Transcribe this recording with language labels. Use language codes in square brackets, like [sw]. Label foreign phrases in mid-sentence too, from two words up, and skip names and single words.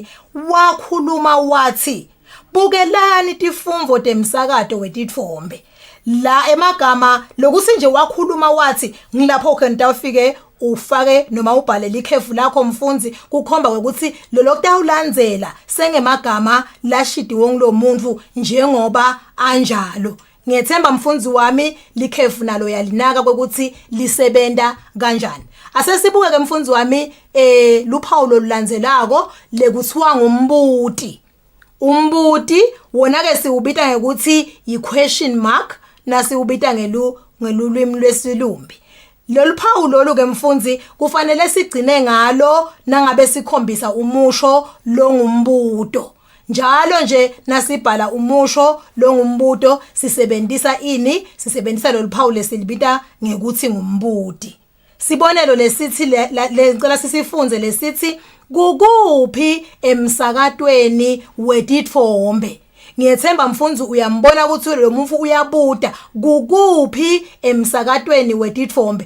[ss] Wakhuluma wathi bukelani tifumvo temsakato wetitfombe la emagama lokuthi nje wakhuluma wathi ngilapho ke nitafike ufake noma ubhale likhefu lakho mfundzi kukhomba ukuthi lo lokutawulandzela sengemagama lashidiwe ngilo muntu njengoba anjalo. Ngiyethemba mfundzi wami likhefu nalo yalinaka ukuthi lisebenta kanjani. Asesibuke ke mfundzi wami luphawu lulandzelako lekuthiwa ngumbuti. Umbuti wona ke siubita ngokuthi yi- [en] question mark [ss] nasiubita ngelulwimi lwesilumbi. Lolu phawu lolu ke mfundzi kufanele sigcine ngalo nangabe sikhombisa umusho longumbuto. Njalo nje nasibhala umusho longumbuto sisebenzisa ini? Sisebenzisa lolu phawu lesilibita ngekuthi ngumbuti. Sibonelo lesithi lecela sisifunze lesithi kukuphi emsakatweni wetitfombe. Ngiyethemba mfundzi uyambona ukuthi lo muntu uyabuta kukuphi emsakatweni wetitfombe.